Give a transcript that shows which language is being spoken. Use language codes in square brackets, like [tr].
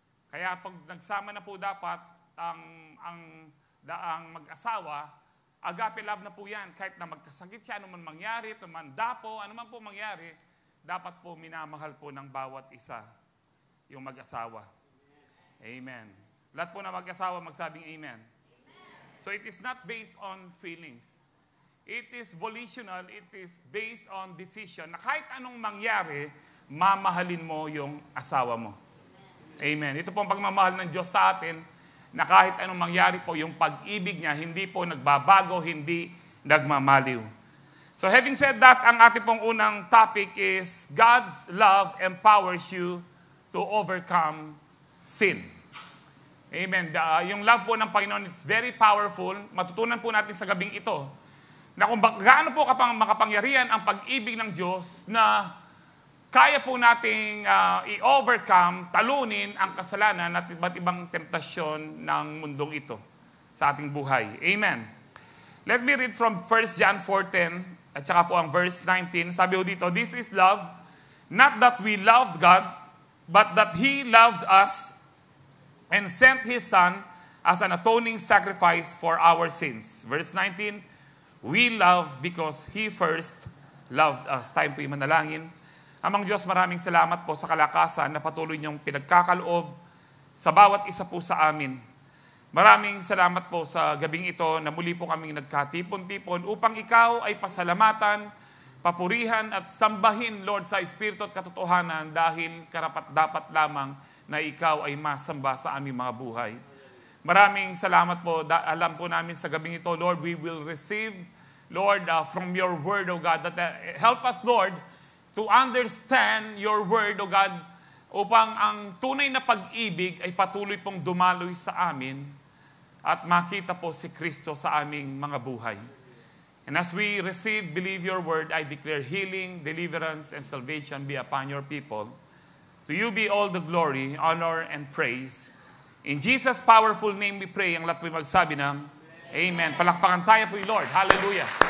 [tl] Kaya pag nagsama na po dapat ang mag-asawa, agape love na po yan. Kahit na magkasakit siya, anuman mangyari, tumanda po, anuman po mangyari, dapat po minamahal po ng bawat isa yung mag-asawa. Amen. Lahat po na mag-asawa magsabing amen. [en] So it is not based on feelings. It is volitional, it is based on decision [tl] na kahit anong mangyari, mamahalin mo yung asawa mo. Amen. Ito po ang pagmamahal ng Diyos sa atin na kahit anong mangyari po, yung pag-ibig niya, hindi po nagbabago, hindi nagmamaliw. [en] So having said that, [tl] ang ating pong unang topic [en] is God's love empowers you to overcome sin. Amen. [tl] Yung love po ng Panginoon, [en] it's very powerful. [tl] Matutunan po natin sa gabing ito na kung gaano po makapangyarihan ang pag-ibig ng Diyos na kaya po nating i-overcome, talunin ang kasalanan at iba't ibang temptasyon ng mundong ito sa ating buhay. [en] Amen. Let me read from 1 John 4:10 [tl] at saka po ang verse 19. Sabi ho dito, [en] this is love, not that we loved God, but that He loved us and sent His Son as an atoning sacrifice for our sins. Verse 19, we love because He first loved us. [tl] Tayo po yung manalangin. Amang Diyos, maraming salamat po sa kalakasan na patuloy niyong pinagkakaloob sa bawat isa po sa amin. Maraming salamat po sa gabing ito na muli po kaming nagkatipon-tipon upang Ikaw ay pasalamatan, papurihan at sambahin, Lord, sa Espiritu at katotohanan dahil karapat-dapat lamang na Ikaw ay masamba sa aming mga buhay. Maraming salamat po. Alam po namin sa gabing ito, [en] Lord, we will receive, Lord, from your word, O God, that help us, Lord, to understand your word, O God, [tl] upang ang tunay na pag-ibig ay patuloy pong dumaloy sa amin at makita po si Kristo sa aming mga buhay. [en] And as we receive, believe your word, I declare healing, deliverance, and salvation be upon your people. To you be all the glory, honor, and praise. In Jesus' powerful name we pray. [tl] Ang lahat po'y magsabi ng Amen. Palakpakan tayo po, Lord. Hallelujah.